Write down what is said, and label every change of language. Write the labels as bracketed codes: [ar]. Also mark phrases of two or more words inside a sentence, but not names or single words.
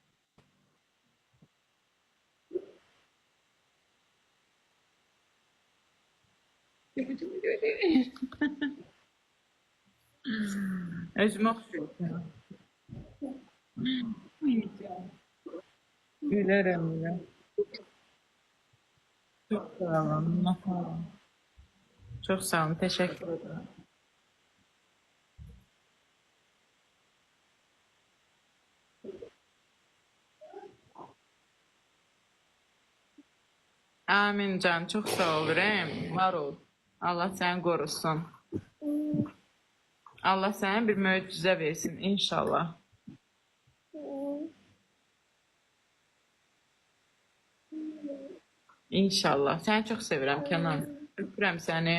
[az] Özümə oxşuyur Kenan. Gülərəm ya. [tr] Çok sağ olun. [az] Minnətdaram. [tr] Çok sağ olun. Teşekkür ederim. Amin can. Çok sağ ol Rem. [az] Var ol. Allah səni qorusun. Allah sənə bir möcüzə versin inşallah. İnşallah. Səni çox sevirəm Kenan. Öpürəm səni.